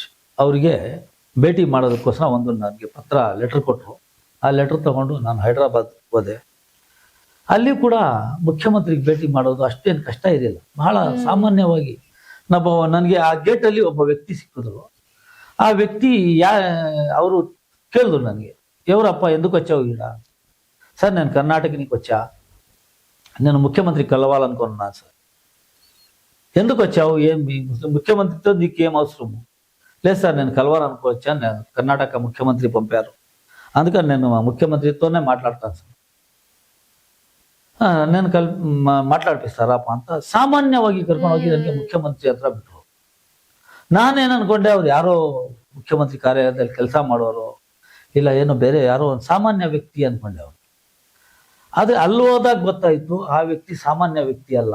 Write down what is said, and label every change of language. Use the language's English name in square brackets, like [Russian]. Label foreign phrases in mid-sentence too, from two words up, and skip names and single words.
[Kannada] ಅವರಿಗೆ ಭೇಟಿ ಮಾಡೋದಕ್ಕೋಸ್ಕರ ಒಂದು ನನಗೆ ಲೆಟರ್ ಕೊಟ್ಟರು. ಆ ಲೆಟರ್ ತಗೊಂಡು ನಾನು ಹೈದರಾಬಾದ್ ಹೋದೆ. ಅಲ್ಲಿ ಕೂಡ ಮುಖ್ಯಮಂತ್ರಿಗೆ ಭೇಟಿ ಮಾಡೋದು ಅಷ್ಟೇನು ಕಷ್ಟ ಇರಲಿಲ್ಲ, ಬಹಳ ಸಾಮಾನ್ಯವಾಗಿ. ನನಗೆ ಆ ಗೇಟಲ್ಲಿ ಒಬ್ಬ ವ್ಯಕ್ತಿ ಸಿಕ್ಕಿದ್ರು. ಆ ವ್ಯಕ್ತಿ ಅವರು ಕೇಳಿದ್ರು ನನಗೆ, [Telugu] ఎవరಪ್ಪ ఎందుకు వచ్చావు ఈడ? సార్ నేను కర్ణాటకనికి వచ్చా, నేను ముఖ్యమంత్రి కలవాలనుకున్నాను సార్. ఎందుకు వచ్చావు? ఏం ముఖ్యమంత్రితో నీకేం అవసరము? లేదు సార్, నేను కలవాలనుకోవచ్చాను, నేను కర్ణాటక ముఖ్యమంత్రి పంపారు, అందుకని నేను ముఖ్యమంత్రితోనే మాట్లాడతాను సార్. [Kannada] నేను ಮಾತಾಡ್ಪಿಸ್ತಾರಪ್ಪ ಅಂತ ಸಾಮಾನ್ಯವಾಗಿ ಕರ್ಕೊಂಡು ಹೋಗಿ ನನಗೆ ಮುಖ್ಯಮಂತ್ರಿ ಹತ್ರ ಬಿಟ್ಟರು. ನಾನೇನು ಅನ್ಕೊಂಡೆ, ಅವ್ರು ಯಾರೋ ಮುಖ್ಯಮಂತ್ರಿ ಕಾರ್ಯಾಲಯದಲ್ಲಿ ಕೆಲಸ ಮಾಡೋರು, ಇಲ್ಲ ಏನೋ ಬೇರೆ ಯಾರೋ ಒಂದು ಸಾಮಾನ್ಯ ವ್ಯಕ್ತಿ ಅನ್ಕೊಂಡೆ ಅವ್ರು. ಆದ್ರೆ ಅಲ್ಲಿ ಹೋದಾಗ ಗೊತ್ತಾಯ್ತು, ಆ ವ್ಯಕ್ತಿ ಸಾಮಾನ್ಯ ವ್ಯಕ್ತಿ ಅಲ್ಲ.